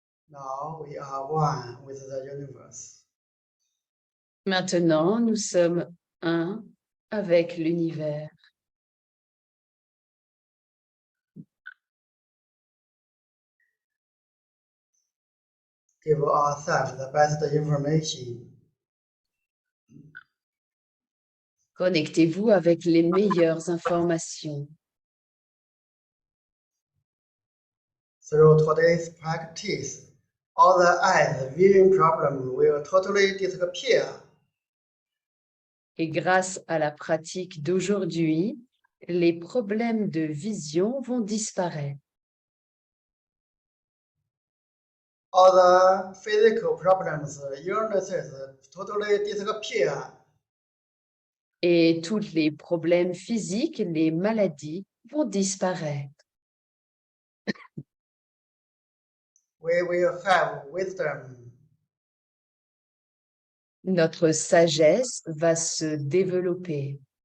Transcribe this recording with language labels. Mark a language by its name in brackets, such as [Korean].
[English] Now we are one with the universe. [French] Maintenant, nous sommes un avec l'univers. [English] Give ourselves the best information. [French] Connectez-vous avec les meilleures informations. [English] Through today's practice, all the eyes vision problems will totally disappear. [French] Et grâce à la pratique d'aujourd'hui, les problèmes de vision vont disparaître. [English] All the physical problems, illnesses totally disappear. [French] Et tous les problèmes physiques, les maladies vont disparaître. [English] We will have wisdom. [French] Notre sagesse va se développer.